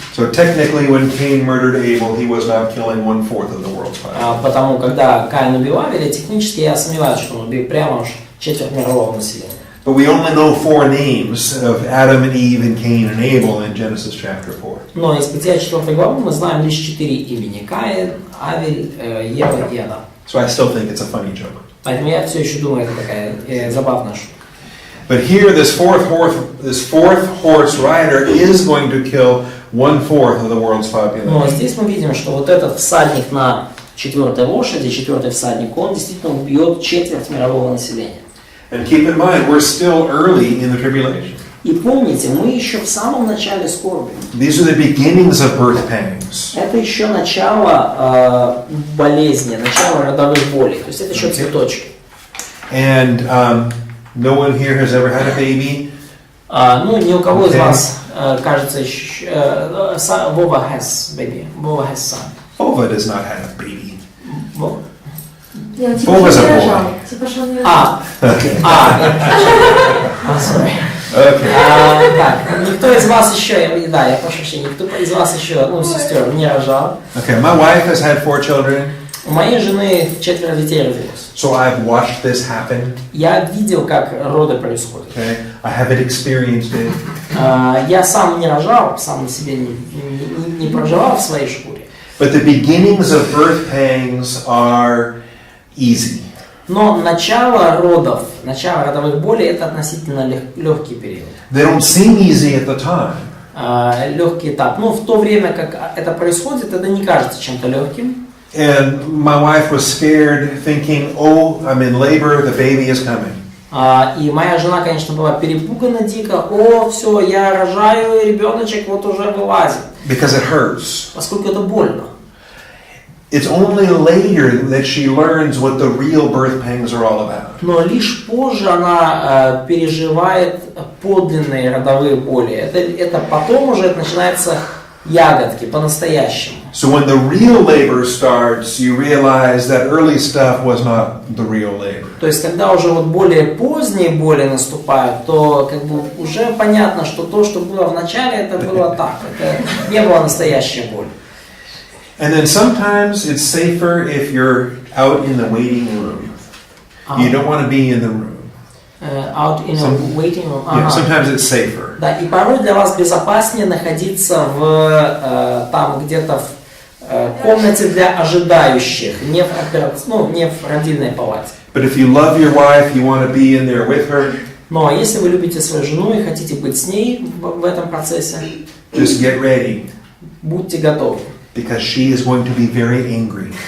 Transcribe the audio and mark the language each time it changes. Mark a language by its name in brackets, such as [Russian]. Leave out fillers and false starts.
[English] So technically, when Cain murdered Abel, he was not killing 1/4 of the world's population. [Russian] Потому когда Каин убил Авеля, технически я сомневаюсь, что он убил прямо уж четверть мирового населения. [English] But we only know 4 names of Adam and Eve and Cain and Abel in Genesis chapter 4. [Russian] Но из Бытия 4 главы мы знаем лишь 4 имени: Каин, Авель, Ева и Адам. [English] So I still think it's a funny joke. [Russian] Поэтому я все еще думаю, это такая забавная шутка. [English] But here, this fourth horse rider is going to kill 1/4 of the world's population. [Russian] Но здесь мы видим, что вот этот всадник на четвертой лошади, четвертый всадник, он действительно убьет четверть мирового населения. [English] And keep in mind, we're still early in the tribulation. [Russian] И помните, мы еще в самом начале скорби. [English] These are the beginnings of birth pangs. [Russian] Это еще начало болезни, начало родовых болей. То есть это еще цветочки. [English] And no one here has ever had a baby. [Russian] Ну, ни у кого из вас, кажется, еще... [English] Вова has baby. Вова has son. Bova does not have a baby. [Russian] Вова? Я типа Бог не забыл. рожал. Типа что не рожал. [English] Sorry. Okay. [Russian] Так, никто из вас еще, я прошу прощения, никто из вас еще, сестер, не рожал. [English] Okay, my wife has had 4 children. [Russian] У моей жены 4 детей родилось. [English] So I've watched this happen. [Russian] Я видел, как роды происходят. [English] Okay, I haven't experienced it. [Russian] Я сам не рожал, сам на себе не проживал в своей шкуре. [English] But the beginnings of birth pangs are easy. [Russian] Но начало родов, начало родовых болей – это относительно легкий период. [English] They don't seem easy at the time. [Russian] Легкий этап. Но в то время, как это происходит, это не кажется чем-то легким. [English] And my wife was scared, thinking, "Oh, I'm in labor. The baby is coming." [Russian] И моя жена, конечно, была перепугана дико. О, все, я рожаю, и ребеночек вот уже вылазит. [English] Because it hurts. [Russian] Поскольку это больно. [English] It's only later that she learns what the real birth pangs are all about. [Russian] Но лишь позже она переживает подлинные родовые боли. Это потом уже начинается ягодки, по-настоящему. [English] So when the real labor starts, you realize that early stuff was not the real labor. [Russian] То есть, когда уже вот более поздние боли наступают, то как бы уже понятно, что то, что было в начале, это было так. Это не была настоящая боль. [English] And then sometimes it's safer if you're out in the waiting room. You don't want to be in the room. Out in a waiting room. Yeah, sometimes it's safer. [Russian] Да, и порой для вас безопаснее находиться там где-то комнате для ожидающих, не в родильной палате. [English] But if you love your wife, you want to be in there with her. [Russian] Но если вы любите свою жену и хотите быть с ней в этом процессе, [English] Just get ready, [Russian] будьте готовы. [English] because she is going to be very angry.